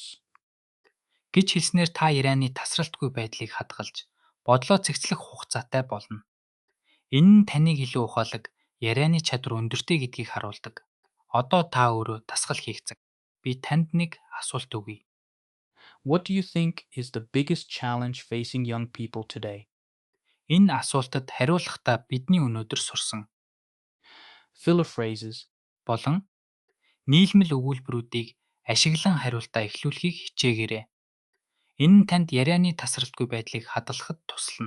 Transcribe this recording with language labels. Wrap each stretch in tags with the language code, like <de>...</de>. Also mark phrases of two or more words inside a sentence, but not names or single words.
<mn>гэж хэлснээр та ярианы тасралтгүй байдлыг хадгалж бодлоо цэгцлэх хугацаатай болно. Энэ нь таныг илүү ухаалаг, ярианы чадвар өндөртэй гэдгийг харуулдаг. Одоо та өөрөө дасгал хийх цаг. Би танд нэг асуулт өгье.</mn> <en>What do you think is the biggest challenge facing young people today?</en> <mn>Энэ асуултад хариулахдаа бидний өнөөдөр сурсан</mn> <en>Filler phrases.</en> <mn>болон нийлмэл өгүүлбэрүүдийг ашиглан хариултаа эхлүүлэхийг хичээгээрэй. Энэ нь танд ярианы тасралтгүй байдлыг хадгалахад туслана.</mn>